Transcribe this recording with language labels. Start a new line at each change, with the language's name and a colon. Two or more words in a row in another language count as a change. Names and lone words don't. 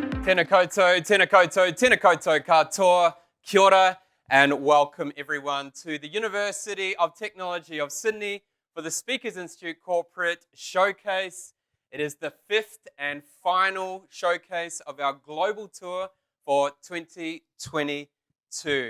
Māori: Tēnā koutou, tēnā koutou, tēnā koutou katoa, kia ora,
English: and welcome everyone to the University of Technology of Sydney for the Speakers Institute Corporate Showcase. It is the fifth and final showcase of our global tour for 2022.